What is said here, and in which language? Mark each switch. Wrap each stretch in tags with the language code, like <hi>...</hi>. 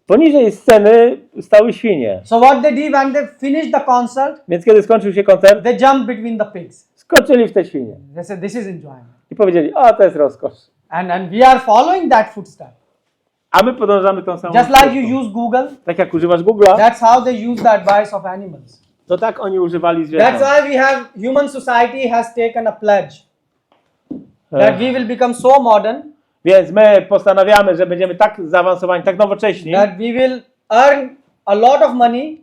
<pl>Poniżej sceny stały świnie.</pl> <en>So what they did when they finished the concert,</en> <pl>Więc kiedy skończył się koncert,</pl> <en>they jumped between the pigs.</en> <pl>skoczyli w te świnie.</pl> <en>They said, this is enjoyment.</en> <pl>I powiedzieli, o to jest rozkosz.</pl> <en>And we are following that footstep.</en> <pl>A my podążamy tą samą</pl> <en>Just like</en> <pl>ścieżką.</pl> <en>you use Google,</en> <pl>Tak jak używasz Google'a,</pl> <en>that's how they use the advice of animals.</en> <pl>to tak oni używali</pl> <en>That's</en> <pl>zwierząt.</pl> <en>why we have, human society has taken a pledge that we will become so modern,</en> <pl>Więc my postanawiamy, że będziemy tak zaawansowani, tak nowocześni,</pl> <en>that we will earn a lot of money,</en>